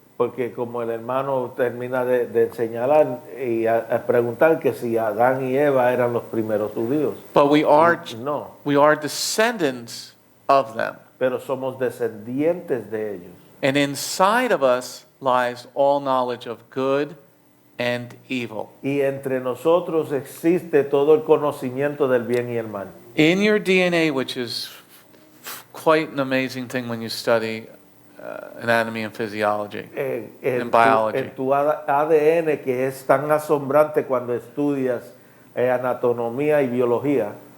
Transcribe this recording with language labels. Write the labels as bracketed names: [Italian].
[Spanish] Porque como el hermano termina de señalar y a preguntar que si Adán y Eva eran los primeros judíos. [English] But we are [Spanish] No, [English] descendants of them. [Spanish] pero somos descendientes de ellos. [English] And inside of us lies all knowledge of good and evil. [Spanish] Y entre nosotros existe todo el conocimiento del bien y el mal. [English] In your DNA, which is quite an amazing thing when you study anatomy and physiology and biology. [Spanish] En tu ADN, que es tan asombrante cuando estudias anatomía y biología.